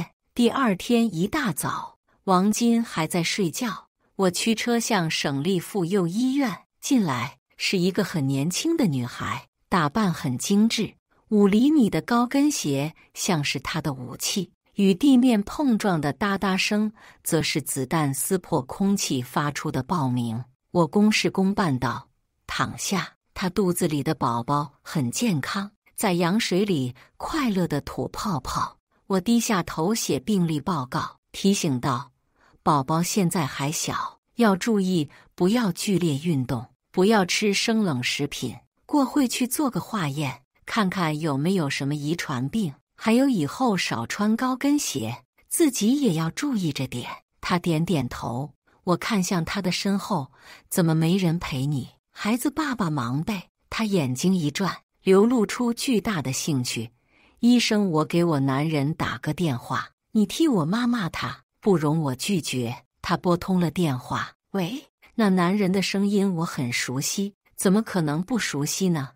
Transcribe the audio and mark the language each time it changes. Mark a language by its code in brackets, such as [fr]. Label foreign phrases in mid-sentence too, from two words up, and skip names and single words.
[zh] 第二天一大早，王金還在睡覺，我驅車向省立婦幼醫院進來，是一個很年輕的女孩，打扮很精緻，5厘米的高跟鞋像是她的武器。與地面碰撞的噠噠聲，則是子彈撕破空氣發出的爆鳴。我公事公辦道：“躺下。” 她肚子裡的寶寶很健康，在羊水裡快樂地吐泡泡。我低下頭寫病歷報告，提醒道：“寶寶現在還小，要注意不要劇烈運動，不要吃生冷食品。過會去做個化驗，看看有沒有什麼遺傳病。還有以後少穿高跟鞋，自己也要注意着點。” 他點點頭，我看向他的身後，怎麼沒人陪你？孩子爸爸忙唄。他眼睛一轉，流露出巨大的興趣。醫生，我給我男人打個電話，你替我媽罵他，不容我拒絕。他撥通了電話，喂，那男人的聲音我很熟悉，怎麼可能不熟悉呢？